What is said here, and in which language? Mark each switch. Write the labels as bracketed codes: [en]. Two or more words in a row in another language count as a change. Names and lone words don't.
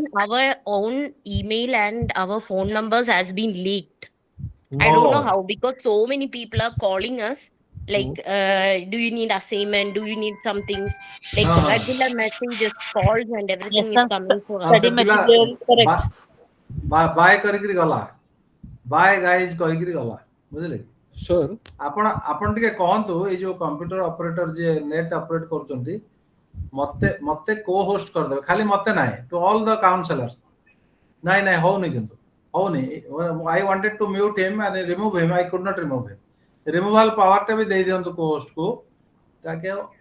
[en] even our own email and our phone numbers has been leaked. I don't know Oh, how, because so many people are calling us like, do you need assignment? Do you need something? Like uh, regular messages, calls, and Yes, everything is sir. coming for us. Study [or] ସେ ପିଲା [en] material, correct. [or] buy କରିକିରି ଗଲା. [en] Bye guys [or] କହିକିରି ଗଲା. ବୁଝିଲେ? [en] Sir, [or] ଆପଣ ଆପଣ ଟିକେ କହନ୍ତୁ ଏଇ ଯୋଉ [en] computer operator [or] ଯିଏ [en] net operate [or] କରୁଛନ୍ତି ମତେ ମତେ [en] co host [or] କରିଦେବେ ଖାଲି ମତେ ନାହିଁ [en] to all the counsellors [or] ନାଇଁ ନାଇଁ ହଉନି କିନ୍ତୁ ହଉନି [en] I wanted to mute him and remove him I could not remove him [or] ରିମୁଭାଲ ପାୱାରଟା ବି ଦେଇ ଦିଅନ୍ତୁ କୋ ହୋଷ୍ଟକୁ ତାକେ